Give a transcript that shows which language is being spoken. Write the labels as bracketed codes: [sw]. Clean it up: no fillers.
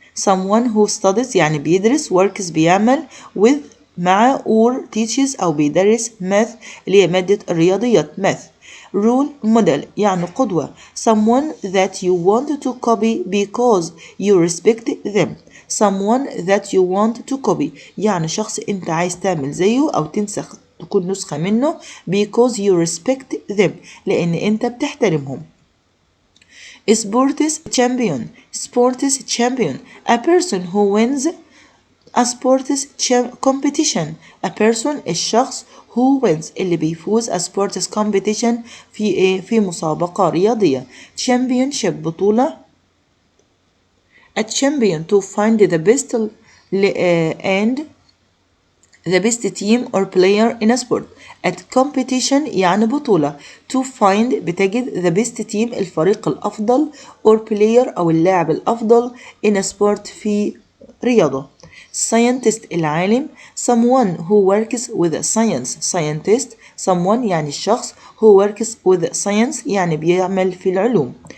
[en] someone who studies [ar] يعني بيدرس. [en] works بيعمل. [ar] with مع [en] or teaches [ar] أو بيدرس math اللي هي مادة الرياضيات. [en] math. role model [ar] يعني قدوة. [en] someone that you want to copy because you respect them. someone that you want to copy [ar] يعني شخص انت عايز تعمل زيه أو تنسخ تكون نسخة منه [en] because you respect them [ar] لأن انت بتحترمهم. [en] sports champion a person who wins a sports competition. a person الشخص who wins [ar] اللي بيفوز [en] a sports competition [ar] في مسابقة رياضية. [en] championship بطولة. a champion to find the best and the best team or player in a sport. at competition [ar] يعني بطولة. [en] to find بتجد the best team [ar] الفريق الأفضل [en] or player [ar] أو اللاعب الأفضل [en] in a sport [ar] في رياضة. [en] scientist العالم. someone who works with science. [ar] someone يعني الشخص [en] who works with science [ar] يعني بيعمل في العلوم.